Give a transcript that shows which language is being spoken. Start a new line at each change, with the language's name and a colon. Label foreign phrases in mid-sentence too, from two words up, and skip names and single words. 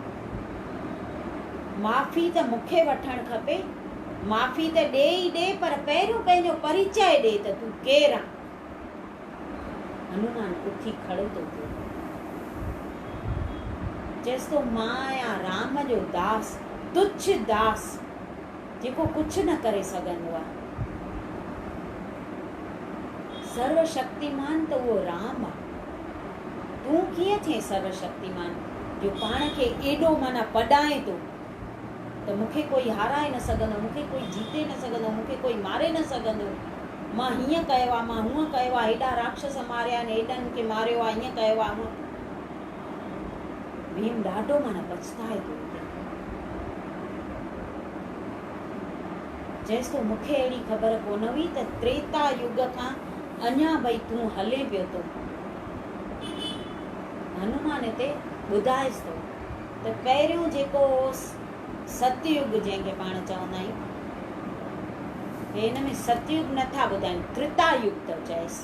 Sindhi: माफ़ी त मूंखे वठणु खपे, माफ़ी त ॾे ई ॾे, पर पहिरियों पंहिंजो परिचय ॾे त तूं केरु आहे। हनुमान उथी खड़ो थो थियो, चएसि थो मां आहियां राम जो दास, तुच्छ दास, जेको कुझु न करे सघंदो आहे। सर्वशक्तिमान त उहो राम आहे। तूं कीअं थिए सर्वशक्तिमान, जो पाण खे एॾो माना पढ़ाए थो त मूंखे कोई हाराए न सघंदो, मूंखे कोई जीते न सघंदो, मूंखे कोई मारे न सघंदो। मां हीअं कयो आहे, मां हूअं कयो आहे, हेॾा राक्षस मारिया आहिनि, हेॾनि खे मारियो आहे, हीअं कयो आहे, हूअं। भीम ॾाढो माना पछताए थो। चएसि थो मूंखे अहिड़ी ख़बर कोन हुई त त्रेता युग खां अञा भई तूं हले पियो थो। हनुमान हिते ॿुधाएसि थो त पहिरियों जेको सतयुग जंहिंखे पाण चवंदा आहियूं, हिन में सतयुग नथा ॿुधाइनि, त्रेतायुग थो चएसि।